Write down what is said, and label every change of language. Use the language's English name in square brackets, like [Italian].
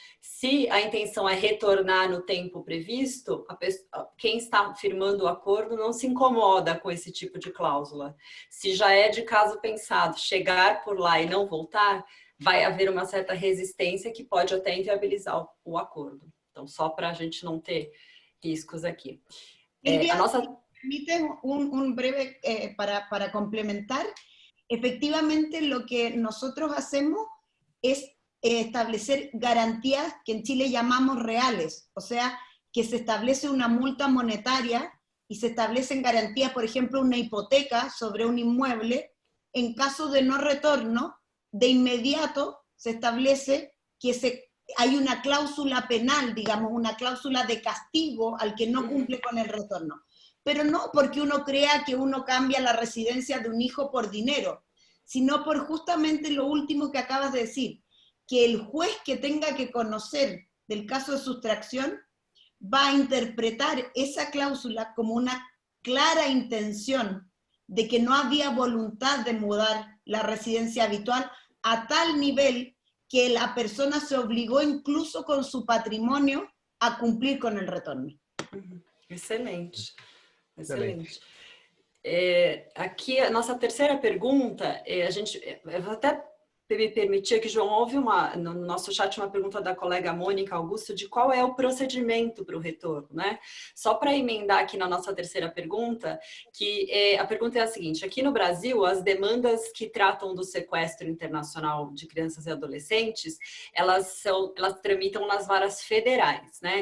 [Portuguese] Se a intenção é retornar no tempo previsto, quem está firmando o acordo não se incomoda com esse tipo de cláusula. Se já é de caso pensado chegar por lá e não voltar, vai haver uma certa resistência que pode até inviabilizar o acordo. Então, só para a gente não ter riscos aqui. [Spanish] Permite un breve para complementar. Efectivamente, lo que nosotros hacemos es establecer garantías que en Chile llamamos reales, o sea, que se establece una multa monetaria y se establecen garantías, por ejemplo, una hipoteca sobre un inmueble. En caso de no retorno, de inmediato se establece que hay una cláusula penal, digamos, una cláusula de castigo al que no cumple con el retorno. Pero no porque uno crea que uno cambia la residencia de un hijo por dinero, sino por justamente lo último que acabas de decir, que el juez que tenga que conocer del caso de sustracción va a interpretar esa cláusula como una clara intención de que no había voluntad de mudar la residencia habitual a tal nivel que la persona se obligó incluso con su patrimonio a cumplir con el retorno. [Portuguese] Excelente, excelente. Aqui a nossa terceira pergunta, eu vou até me permitir que, João, houve no nosso chat uma pergunta da colega Mônica Augusto de qual é o procedimento para o retorno, né? Só para emendar aqui na nossa terceira pergunta, que a pergunta é a seguinte: aqui no Brasil, as demandas que tratam do sequestro internacional de crianças e adolescentes, elas tramitam nas varas federais, né?